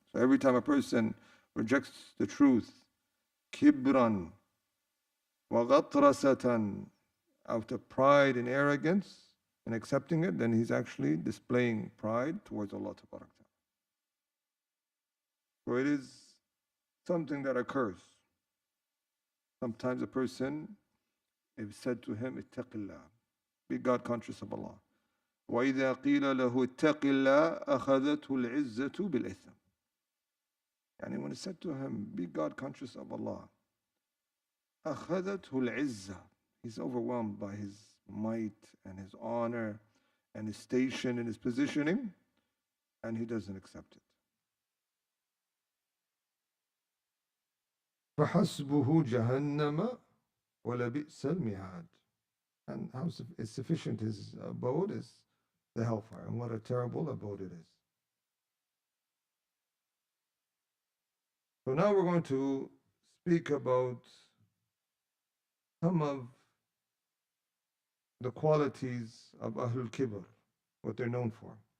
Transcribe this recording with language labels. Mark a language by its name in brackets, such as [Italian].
[English] So every time a person rejects the truth, [Arabic] كبرا وغطرسة, [English] out of pride and arrogance, and accepting it, then he's actually displaying pride towards Allah Ta'ala. So it is something that occurs. Sometimes a person is said to him, [Arabic] اتق الله, [English] be God conscious of Allah. [Arabic] وإذا قيل له اتق الله أخذته العزة بالإثم. [English] Yani when it's said to him, be God conscious of Allah, [Arabic] أخذته العزة, [English] he's overwhelmed by his might and his honor and his station and his positioning, and he doesn't accept it. [Arabic] فحسبه جهنم ولبئس المهاد. [English] And how is sufficient his abode is the hellfire, and what a terrible abode it is. So now we're going to speak about some of the qualities of Ahlul Kibr, what they're known for.